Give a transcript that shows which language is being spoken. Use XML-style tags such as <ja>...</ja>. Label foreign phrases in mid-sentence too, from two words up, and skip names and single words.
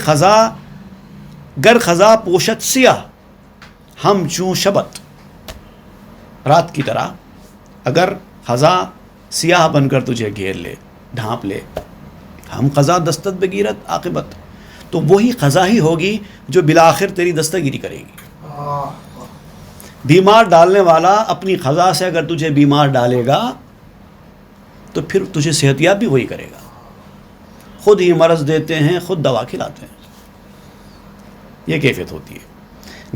<fa>گر خزا پوشت سیاہ ہم چوں شبت،</fa> <ur>رات کی طرح اگر خزا سیاہ بن کر تجھے گھیر لے، ڈھانپ لے،</ur> <fa>ہم خزا دستت بگیرت عاقبت،</fa> <ur>تو وہی خزا ہی ہوگی جو بالآخر تیری دستگیری کرے گی۔ بیمار ڈالنے والا اپنی خزا سے اگر تجھے بیمار ڈالے گا تو پھر تجھے صحتیاب بھی وہی کرے گا، خود ہی مرض دیتے ہیں، خود دوا کھلاتے ہیں، یہ کیفیت ہوتی ہے۔</ur>